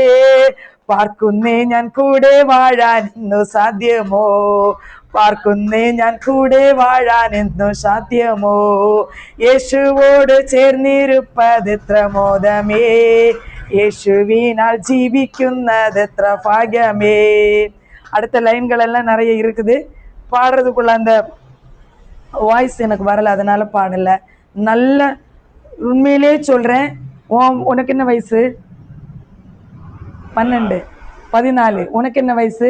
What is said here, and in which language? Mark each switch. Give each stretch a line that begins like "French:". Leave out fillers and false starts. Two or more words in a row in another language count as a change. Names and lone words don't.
Malayalam: പാർക്കുന്നേ ഞാൻ കൂടെ വാഴാൻ ഇന്നു സാധ്യമോ, പാർക്കുന്നേ ഞാൻ കൂടെ വാഴാൻ എന്നു സാധ്യമോ. യേശുവോട് ചേർന്നിരുപ്പതെത്ര മോദമേ, യേശുവിനാൽ ജീവിക്കുന്നതെത്ര ഭാഗ്യമേ.
Tamil: அடுத்த லைன்கள் எல்லாம் நிறைய இருக்குது, பாடுறதுக்குள்ள அந்த வாய்ஸ் எனக்கு வரல, அதனால பாடல. நல்ல உண்மையிலே சொல்றேன், உனக்கு என்ன வயசு? 12, 14. உனக்கு என்ன வயசு?